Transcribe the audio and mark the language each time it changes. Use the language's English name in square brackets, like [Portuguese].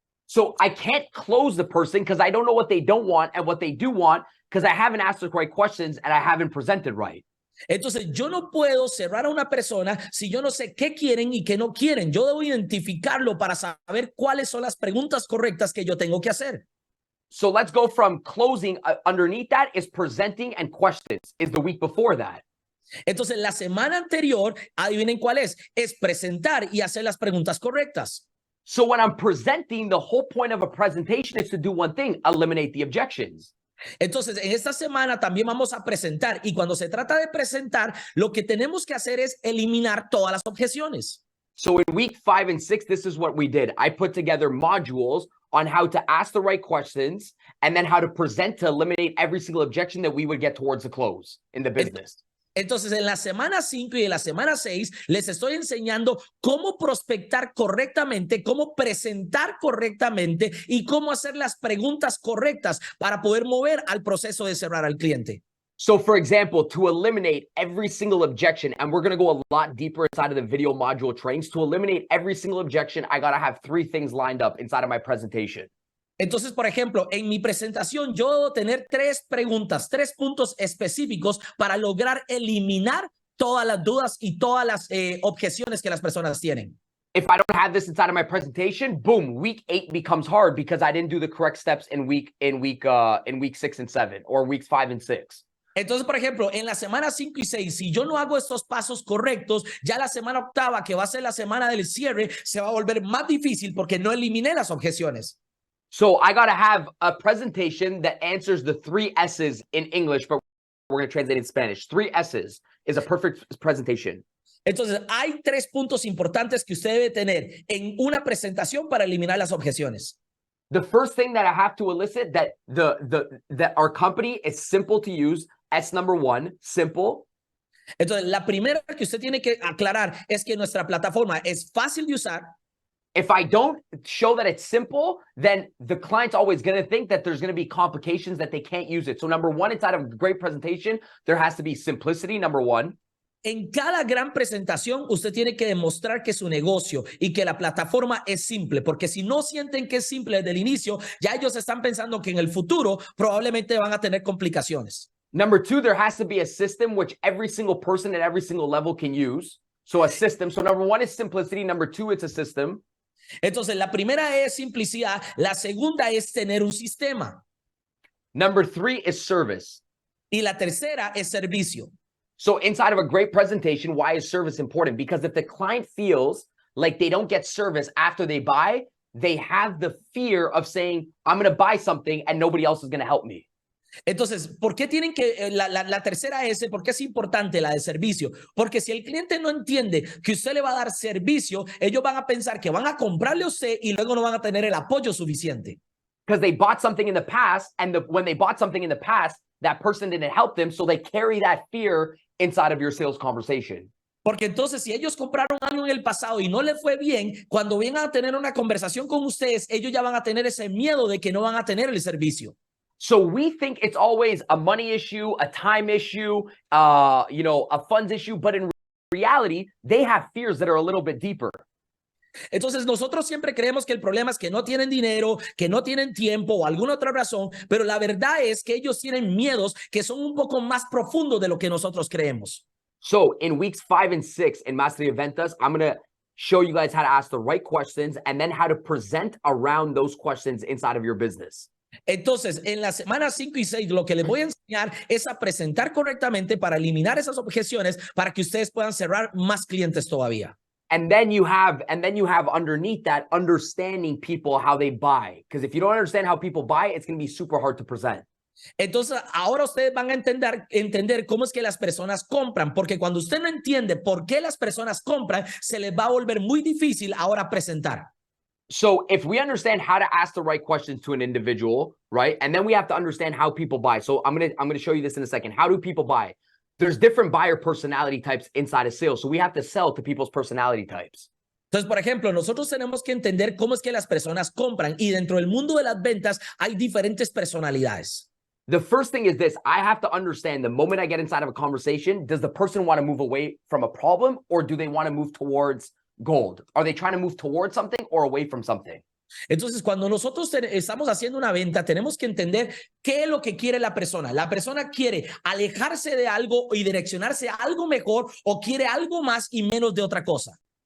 [English] So I can't close the person because I don't know what they don't want and what they do want because I haven't asked the right questions and I haven't presented right. [Spanish] Entonces, yo no puedo cerrar a una persona si yo no sé qué quieren y qué no quieren. Yo debo identificarlo para saber cuáles son las preguntas correctas que yo tengo que hacer. [English] So let's go from closing. Underneath that is presenting and questions. Is the week before that. [Spanish] Entonces, la semana anterior, adivinen cuál es presentar y hacer las preguntas correctas. [English] So when I'm presenting, the whole point of a presentation is to do one thing, eliminate the objections. [Spanish] Entonces, en esta semana también vamos a presentar y cuando se trata de presentar, lo que tenemos que hacer es eliminar todas las objeciones. [English] So in week 5 and 6, this is what we did. I put together modules on how to ask the right questions and then how to present to eliminate every single objection that we would get towards the close in the business. [Spanish] Entonces, en la semana 5 y en la semana 6, les estoy enseñando cómo prospectar correctamente, cómo presentar correctamente y cómo hacer las preguntas correctas para poder mover al proceso de cerrar al cliente. [English] So, for example, to eliminate every single objection, and we're going to go a lot deeper inside of the video module trainings, to eliminate every single objection, I got to have 3 things lined up inside of my presentation. [Spanish] Entonces, por ejemplo, en mi presentación yo debo tener 3 preguntas, 3 puntos específicos para lograr eliminar todas las dudas y todas las objeciones que las personas tienen. [English] If I don't have this inside of my presentation, boom, week 8 becomes hard because I didn't do the correct steps in week 6 and 7 or weeks 5 and 6. [Spanish] Entonces, por ejemplo, en la semana 5 y 6, si yo no hago estos pasos correctos, ya la semana 8, que va a ser la semana del cierre, se va a volver más difícil porque no eliminé las objeciones. [English] So I got to have a presentation that answers the 3 S's in English, but we're going to translate it in Spanish. 3 S's is a perfect presentation. [Spanish] Entonces, hay 3 puntos importantes que usted debe tener en una presentación para eliminar las objeciones. [English] The first thing that I have to elicit that that our company is simple to use. S number 1, simple. [Spanish] Entonces, la primera que usted tiene que aclarar es que nuestra plataforma es fácil de usar. [English] If I don't show that it's simple, then the client's always going to think that there's going to be complications that they can't use it. So number 1, inside of a great presentation, there has to be simplicity, number 1. [Spanish] En cada gran presentación, usted tiene que demostrar que su negocio y que la plataforma es simple, porque si no sienten que es simple desde el inicio, ya ellos están pensando que en el futuro probablemente van a tener complicaciones. [English] Number 2, there has to be a system which every single person at every single level can use. So a system. So number 1 is simplicity. Number 2, it's a system. [Spanish] Entonces, la primera es simplicidad. La segunda es tener un sistema. [English] Number 3 is service. [Spanish] Y la tercera es servicio. [English] So inside of a great presentation, why is service important? Because if the client feels like they don't get service after they buy, they have the fear of saying, I'm going to buy something and nobody else is going to help me. [Spanish] Entonces, ¿por qué tienen que, la tercera S, por qué es importante la de servicio? Porque si el cliente no entiende que usted le va a dar servicio, ellos van a pensar que van a comprarle a usted y luego no van a tener el apoyo suficiente. [English] Because they bought something in the past, and when they bought something in the past, that person didn't help them, so they carry that fear inside of your sales conversation. [Spanish] Porque entonces si ellos compraron algo en el pasado y no les fue bien, cuando vengan a tener una conversación con ustedes, ellos ya van a tener ese miedo de que no van a tener el servicio. [English] So we think it's always a money issue, a time issue, a funds issue, but in reality, they have fears that are a little bit deeper. [Spanish] Entonces nosotros siempre creemos que el problema es que no tienen dinero, que no tienen tiempo o alguna otra razón, pero la verdad es que ellos tienen miedos que son un poco más profundos de lo que nosotros creemos. [English] So in weeks 5 and 6 in Maestría Ventas, I'm going to show you guys how to ask the right questions and then how to present around those questions inside of your business. [Spanish] Entonces, en las semanas 5 y 6, lo que les voy a enseñar es a presentar correctamente para eliminar esas objeciones para que ustedes puedan cerrar más clientes todavía. [English] And then you have underneath that understanding people how they buy. Because if you don't understand how people buy, it's going to be super hard to present. [Spanish] Entonces, ahora ustedes van a entender cómo es que las personas compran, porque cuando usted no entiende por qué las personas compran, se les va a volver muy difícil ahora presentar. [English] So if we understand how to ask the right questions to an individual, right? And then we have to understand how people buy. So I'm going to show you this in a second. How do people buy? There's different buyer personality types inside of sales. So we have to sell to people's personality types. [Spanish] Entonces, por ejemplo, nosotros tenemos que entender cómo es que las personas compran y dentro del mundo de las ventas hay diferentes personalidades. [English] The first thing is this. I have to understand the moment I get inside of a conversation, does the person want to move away from a problem or do they want to move towards gold? Are they trying to move towards something or away from something? [Spanish] Entonces, cuando nosotros estamos haciendo una venta, tenemos que entender qué es lo que quiere la persona. La persona quiere alejarse de algo y direccionarse a algo mejor o quiere algo más y menos de otra cosa.